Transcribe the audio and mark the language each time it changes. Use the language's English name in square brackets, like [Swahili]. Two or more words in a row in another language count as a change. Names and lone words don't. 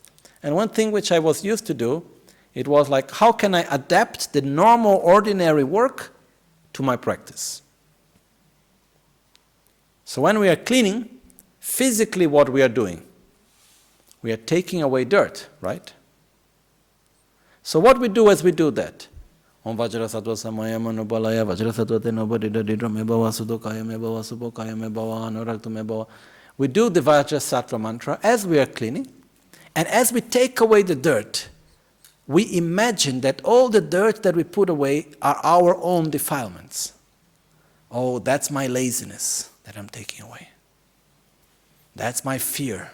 [English] And one thing which I was used to do, it was like, how can I adapt the normal, ordinary work to my practice? So when we are cleaning, physically what we are doing, we are taking away dirt, right? So what we do as we do that? [Sanskrit] Om Vajrasattva Samaya Manobalaya Vajrasattva Tenobadida Didra Mebawa Sudokaya Mebawa Subokaya Mebawa Anoraktu Mebawa. [English] We do the Vajrasattva mantra as we are cleaning, and as we take away the dirt, we imagine that all the dirt that we put away are our own defilements. Oh, that's my laziness that I'm taking away. That's my fear.